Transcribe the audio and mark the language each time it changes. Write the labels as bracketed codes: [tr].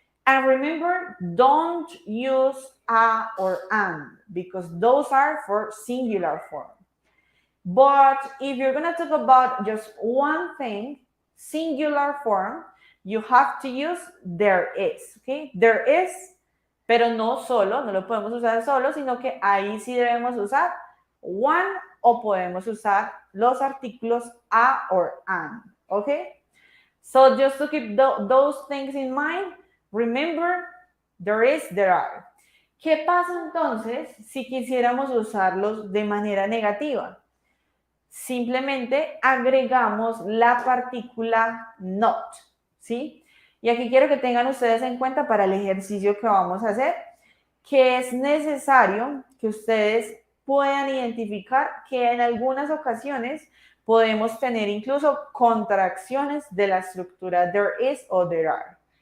[en] And remember, don't use a or an, because those are for singular form. But if you're going to talk about just one thing, singular form, you have to use there is, okay? There is, [es] pero no solo, no lo podemos usar solo, sino que ahí sí debemos usar one o podemos usar los artículos a or an, okay? [en] So just to keep those things in mind, remember, there is, there are. [es] ¿Qué pasa entonces si quisiéramos usarlos de manera negativa? Simplemente agregamos la partícula not, ¿sí? Y aquí quiero que tengan ustedes en cuenta para el ejercicio que vamos a hacer, que es necesario que ustedes puedan identificar que en algunas ocasiones podemos tener incluso contracciones de la estructura there is o there are.